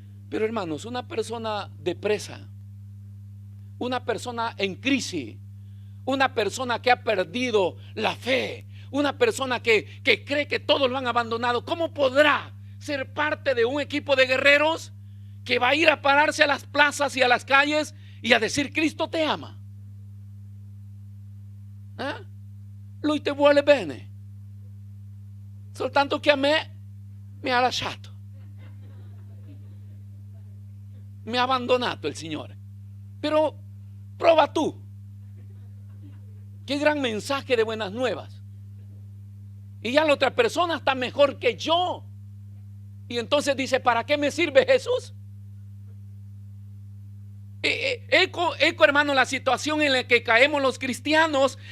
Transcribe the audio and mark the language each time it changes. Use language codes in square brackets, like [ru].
[es] Pero hermanos, una persona depresa, una persona en crisis, una persona que ha perdido la fe, una persona que cree que todos lo han abandonado, ¿cómo podrá ser parte de un equipo de guerreros que va a ir a pararse a las plazas y a las calles y a decir: Cristo te ama? [it] Lui ti vuole bene, soltanto che a me mi ha lasciato, mi ha abbandonato el Signore. [es] Pero [it] prova [es] tú. Qué gran mensaje de buenas nuevas. Y ya la otra persona está mejor que yo. Y entonces dice: ¿para qué me sirve Jesús? Eco, hermano, la situación en la que caemos los cristianos.